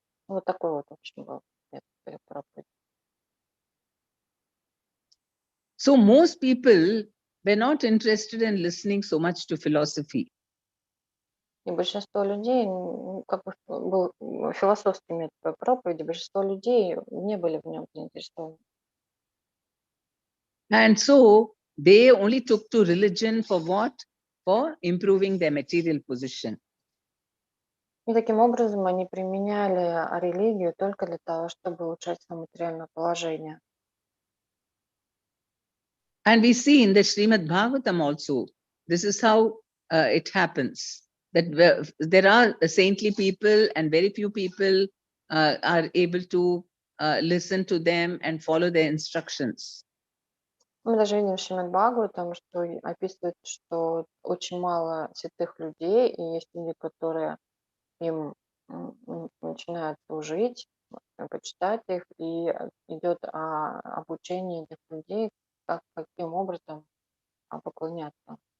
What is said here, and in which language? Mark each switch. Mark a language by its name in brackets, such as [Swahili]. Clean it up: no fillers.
[Russian] Вот такой вот, в общем, был метод проповеди. [English] So most people were not interested in listening so much to philosophy. [Russian] И большинство людей, как бы был философский метод проповеди, большинство людей не были в нем заинтересованы. [English] And so they only took to religion for what? For improving their material position. [Russian] И таким образом они применяли религию только для того, чтобы улучшать свое материальное положение. [English] And we see in the Srimad Bhagavatam also, this is how it happens. That there are saintly people and very few people are able to listen to them and follow their instructions. [Russian] Мы даже видим в Шримад Бхагаватам, что описывает, что очень мало святых людей, и есть люди, которые им начинают служить, почитать их, и идет обучение этих людей, каким образом поклоняться.